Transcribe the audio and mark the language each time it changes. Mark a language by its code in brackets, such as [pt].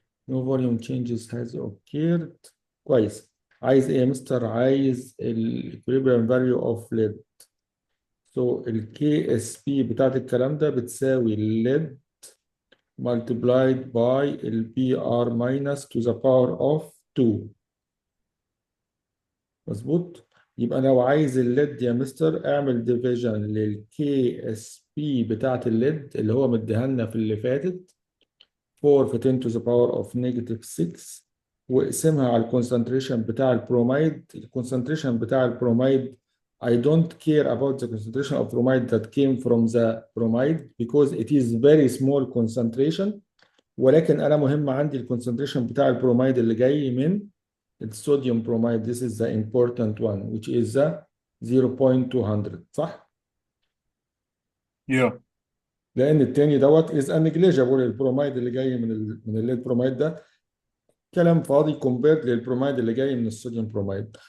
[en] No volume changes has occurred. [ar] كويس. عايز ايه يا مستر؟ عايز [en] equilibrium value of lead. So ال KSP [ar] بتاعت الكلام ده بتساوي [en] lead multiplied by ال PR minus to the power of 2. [ar] مظبوط؟ يبقى لو عايز الليد يا مستر اعمل ديفيجن للكي اس بي بتاعت الليد اللي هو مديها لنا في اللي فاتت 4 في [en] 10 to the power of negative 6 [ar] واقسمها على الكونسنتريشن بتاع البروميد. الكونسنتريشن بتاع البروميد [en] I don't care about the concentration of bromide that came from the bromide because it is very small concentration. [ar] ولكن انا مهم عندي الكونسنتريشن بتاع البروميد اللي جاي من الصوديوم bromide. [en] This is the important one which is the 0.200 [ar] صح؟ [en] Yeah. [ar] لان التاني دوت [en] is negligible. [ar] البروميد اللي جاي من الليد بروميد ده كلام فاضي compared للبروميد اللي جاي من الصوديوم بروميد.